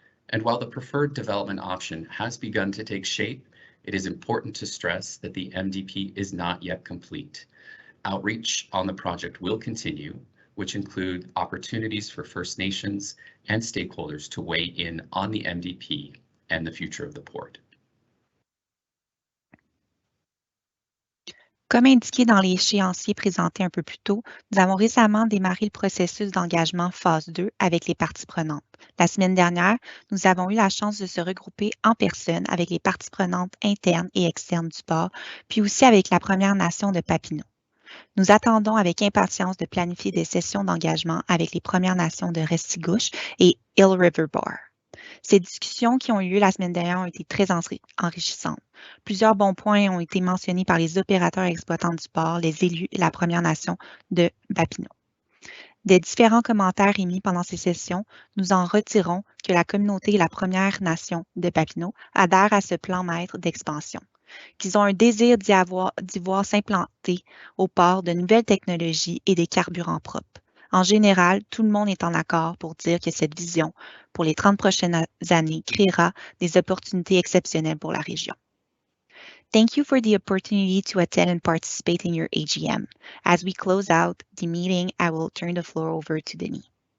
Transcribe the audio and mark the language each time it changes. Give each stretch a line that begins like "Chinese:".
English: And while the preferred development option has begun to take shape, it is important to stress that the MDP is not yet complete. Outreach on the project will continue, which include opportunities for First Nations and stakeholders to weigh in on the MDP and the future of the port.
French: Comme indiqué dans l'échéancier présenté un peu plus tôt, nous avons récemment démarré le processus d'engagement phase 2 avec les parties prenantes. La semaine dernière, nous avons eu la chance de se regrouper en personne avec les parties prenantes internes et externes du port, puis aussi avec la Première Nation de Papineau. Nous attendons avec impatience de planifier des sessions d'engagement avec les Premières Nations de Restigouche et Hill River Bar. Ces discussions qui ont eu lieu la semaine dernière ont été très enrichissantes. Plusieurs bons points ont été mentionnés par les opérateurs et exploitants du port, les élus et la Première Nation de Papineau. Des différents commentaires émis pendant ces sessions, nous en retirons que la communauté et la Première Nation de Papineau adhèrent à ce plan maître d'expansion, qu'ils ont un désir d'y voir s'implanter au port de nouvelles technologies et des carburants propres. En général, tout le monde est en accord pour dire que cette vision, pour les 30 prochaines années, créera des opportunités exceptionnelles pour la région.
English: Thank you for the opportunity to attend and participate in your AGM. As we close out the meeting, I will turn the floor over to Denis.